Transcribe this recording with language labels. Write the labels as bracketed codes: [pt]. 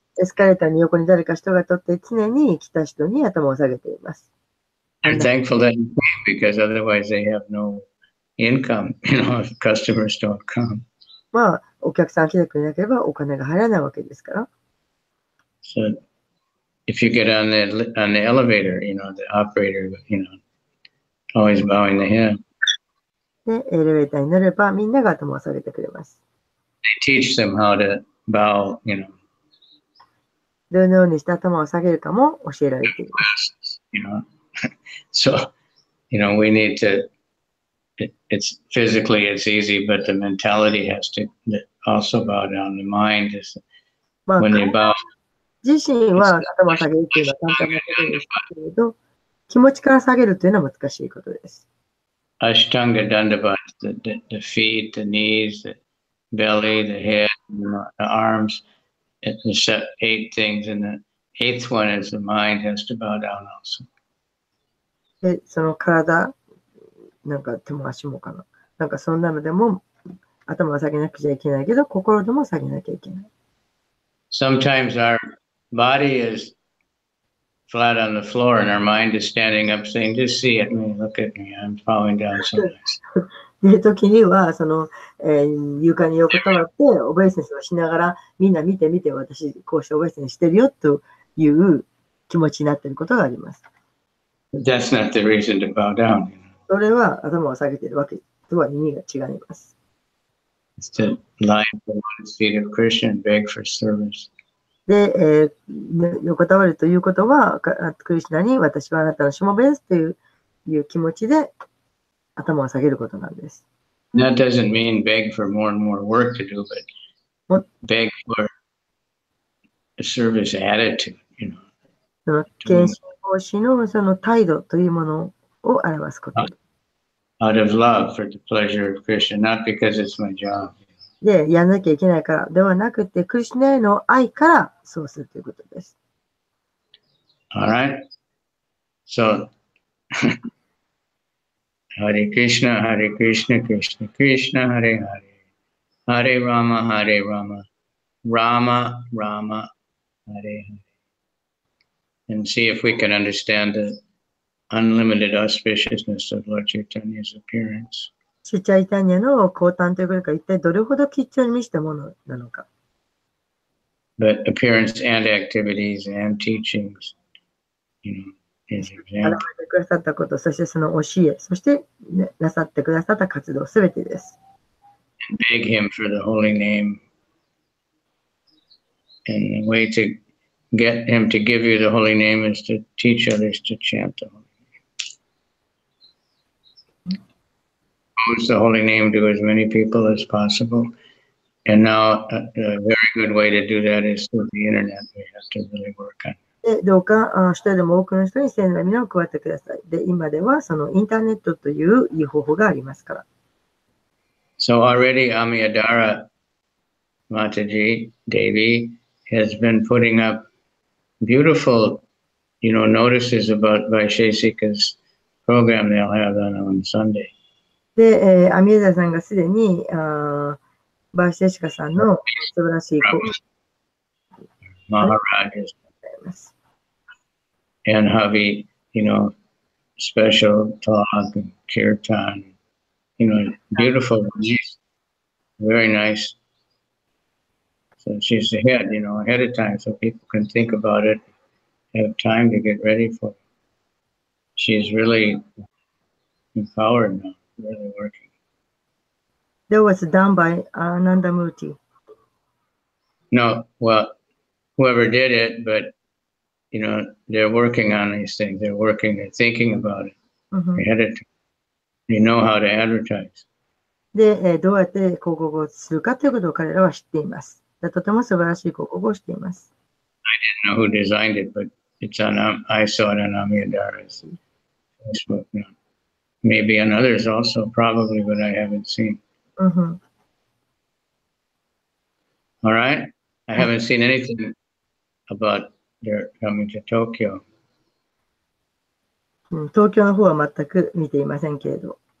[ja] エスカレーターに横に誰か人が立って常に来た人に頭を下げています。 [en] They're thankful that you came because otherwise they have no income. You know, if customers don't come. [ja] まあ、お客さん来てくれなければお金が入らないわけですから。 [en] So if you get on the elevator, you know, the operator, you know, always bowing the head. [ja] で、エレベーターに乗ればみんなが頭を下げてくれます。 [en] They teach them how to bow, you know. [ja] どのようにして頭を下げるかも教えられています。 [en] You know, so you know we need to. It's physically it's easy, but the mentality has to also bow down. The mind is まあ、 when they bow. [ja] 自身は頭を下げるというのは簡単なことですけれど、気持ちから下げるというのは難しいことです。 [en] Ashtanga Dandavata, the feet, the knees, the belly, the head, you know, the arms. It's 8 things, and the 8th one is the mind has to bow down also. [ja] で、その体、なんか手も足もかな。なんかそんなのでも頭を下げなくちゃいけないけど、心でも下げなきゃいけない。 [en] Sometimes our body is flat on the floor and our mind is standing up saying, just see at me, look at me, I'm falling down so much. [ja] で、時には、床に横たわって、オベイセンスをしながら、みんな見て見て、私、こうしてオベイセンスしてるよ、という気持ちになっていることがあります。 [en] That's not the reason to bow down. [ja] それは頭を下げているわけとは意味が違います。 [en] It's to lie at the lotus feet of Krishna and beg for service. [ja] で、横たわるということは、クリシュナに私はあなたのしもべですという気持ちで頭を下げることなんです。 [en] That doesn't mean beg for more and more work to do, but beg for a service attitude, you know. [ja] その献身奉仕のその態度というものを表すこと。 [en] Out of love for the pleasure of Krishna, not because it's my job. [ja] で、やんなきゃいけないからではなくて、クリシュナへの愛からそうするということです。 [en] All right. So, Hare Krishna, Krishna Krishna, Hare Hare, Hare Rama, Rama Rama, Hare Hare. And see if we can understand the unlimited auspiciousness of Lord Chaitanya's appearance. [ja] シュチャイタニャの降誕ということが一体どれほど吉祥に満ちたものなのか。 [en] But appearance and activities and teachings, you know, is [ja] 現 [en] example. [ja] れてくださったこと、そしてその教え、そしてなさってくださった活動すべてです。 [en] Beg him for the holy name. And the way to get him to give you the holy name is to teach others to chant the holy name. Use the holy name to as many people as possible. And now a very good way to do that is through the internet. We have to really work on it. [ja] で、どうか一人でも多くの人に聖なる皆を加えてください。で、今ではそのインターネットといういい方法がありますから。 [en] So already Amyadara Mataji Devi has been putting up beautiful, you know, notices about Vaisheshika's program they'll have on Sunday. [ja] で、アミエダさんがすでに、バーシェシカさんの素晴らしい [en] Maharajas and Havi, you know, special talk and kirtan, you know, beautiful, very nice. So she's ahead, you know, ahead of time so people can think about it, have time to get ready for it. She's really empowered now, really working. That was done by Nandamurti. No, well, whoever did it, but you know, they're working on these things. They're thinking about it. They know how to advertise. [ja] で、どうやって広告をするかということを彼らは知っています。とても素晴らしい広告をしています。 [en] I didn't know who designed it, but it's on. I saw it on Amiyadara's Facebook now. Maybe on others also, probably, but I haven't seen. Mm-hmm. All right. I haven't seen anything about their coming to Tokyo. [ja] 東京の方は全く見ていませんけれど。